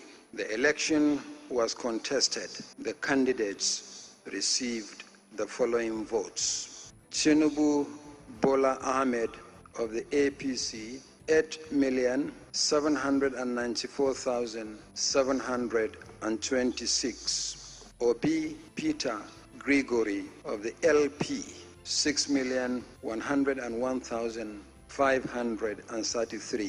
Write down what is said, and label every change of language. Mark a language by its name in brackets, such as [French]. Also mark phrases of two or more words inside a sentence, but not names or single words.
[English] The election was contested. The candidates received the following votes. Tinubu Bola Ahmed of the APC, 8,794,726. Obi Peter Gregory of the LP, 6,101,533.